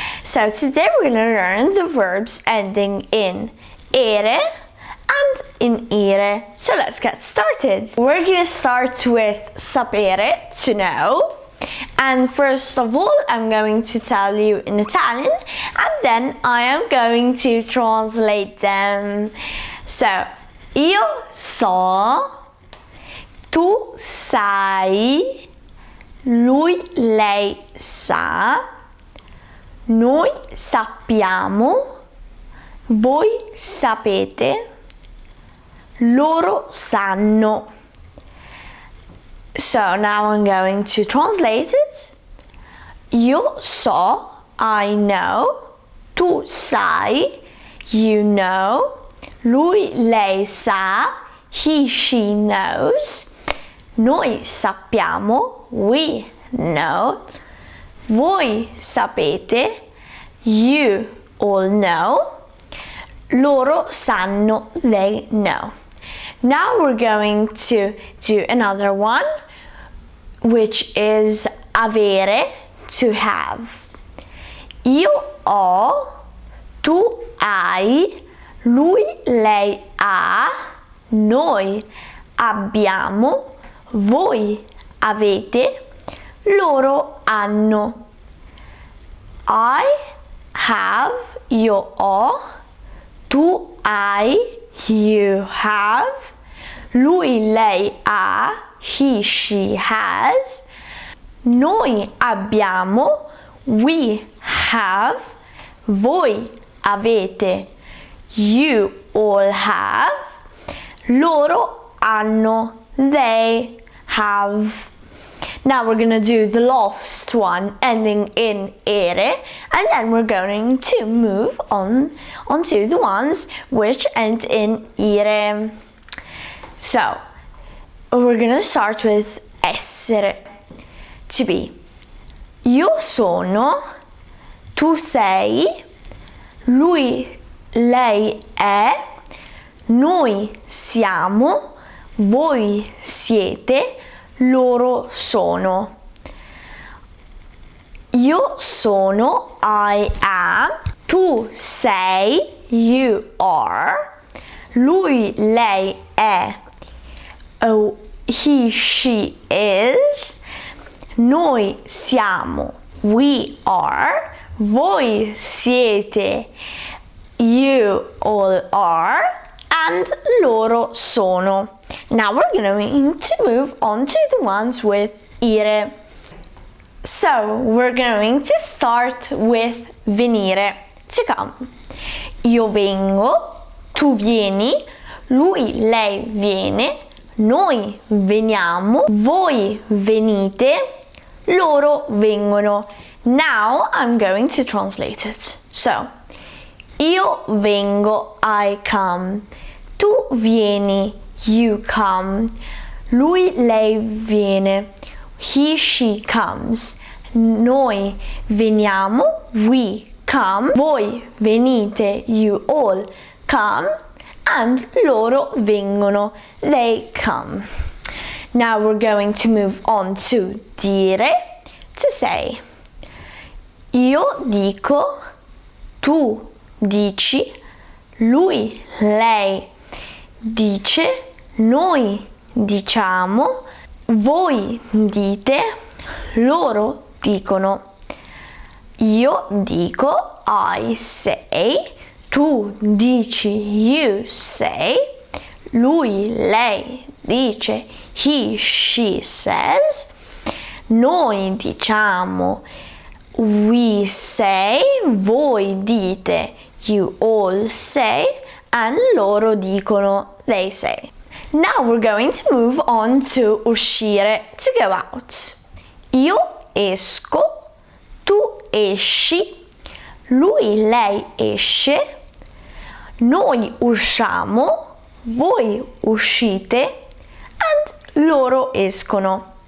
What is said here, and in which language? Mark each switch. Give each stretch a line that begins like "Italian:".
English: So today we're going to learn the verbs ending in ERE and in IRE. So let's get started. We're going to start with sapere, to know. And first of all, I'm going to tell you in Italian and then I am going to translate them.
Italian: So, io so, tu sai, lui, lei sa, noi sappiamo, voi sapete, loro sanno.
English: So now I'm going to translate it.
Italian: Io so,
English: I know.
Italian: Tu sai,
English: you know.
Italian: Lui, lei sa,
English: he, she knows.
Italian: Noi sappiamo,
English: we know.
Italian: Voi sapete,
English: you all know.
Italian: Loro sanno,
English: they know. Now we're going to do another one, which is avere, to have.
Italian: Io ho, tu hai, lui, lei ha, noi abbiamo, voi avete, loro hanno.
English: I have,
Italian: io ho, tu hai,
English: you have,
Italian: lui, lei ha,
English: he, she has,
Italian: noi abbiamo,
English: we have,
Italian: voi avete,
English: you all have,
Italian: loro hanno,
English: they have. Now we're going to do the last one ending in ERE and then we're going to move on to the ones which end in IRE. So we're going to start with essere, to be.
Italian: Io sono, tu sei, lui, lei è, noi siamo, voi siete, loro sono. Io sono,
English: I am.
Italian: Tu sei,
English: you are.
Italian: Lui, lei è,
English: he, she is.
Italian: Noi siamo,
English: we are.
Italian: Voi siete,
English: you all are.
Italian: And loro sono.
English: Now we're going to move on to the ones with IRE. So we're going to start with venire, to come.
Italian: Io vengo, tu vieni, lui, lei viene, noi veniamo, voi venite, loro vengono.
English: Now I'm going to translate it. So,
Italian: io vengo,
English: I come.
Italian: Tu vieni,
English: you come.
Italian: Lui, lei viene.
English: He, she comes.
Italian: Noi veniamo,
English: we come.
Italian: Voi venite,
English: you all come. And
Italian: loro vengono,
English: they come. Now we're going to move on to dire, to say.
Italian: Io dico, tu dici, lui, lei dice, noi diciamo, voi dite, loro dicono. Io dico,
English: I say,
Italian: tu dici,
English: you say,
Italian: lui, lei dice,
English: he, she says,
Italian: noi diciamo,
English: we say,
Italian: voi dite,
English: you all say, and
Italian: loro dicono,
English: they say. Now we're going to move on to uscire, to go out.
Italian: Io esco, tu esci, lui, lei esce, noi usciamo, Voi uscite and loro escono.